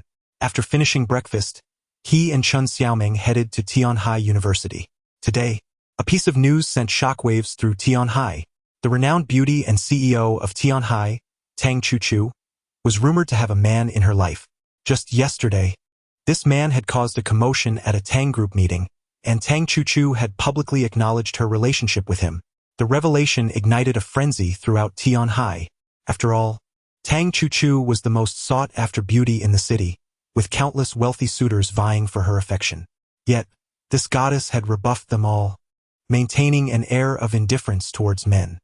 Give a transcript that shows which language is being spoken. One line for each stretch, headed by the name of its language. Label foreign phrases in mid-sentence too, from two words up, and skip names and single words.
English: After finishing breakfast, he and Chun Xiaoming headed to Tianhai University. Today, a piece of news sent shockwaves through Tianhai. The renowned beauty and CEO of Tianhai, Tang Chu, was rumored to have a man in her life. Just yesterday, this man had caused a commotion at a Tang group meeting, and Tang Chu had publicly acknowledged her relationship with him. The revelation ignited a frenzy throughout Tianhai. After all, Tang Chu was the most sought-after beauty in the city, with countless wealthy suitors vying for her affection. Yet, this goddess had rebuffed them all, maintaining an air of indifference towards men.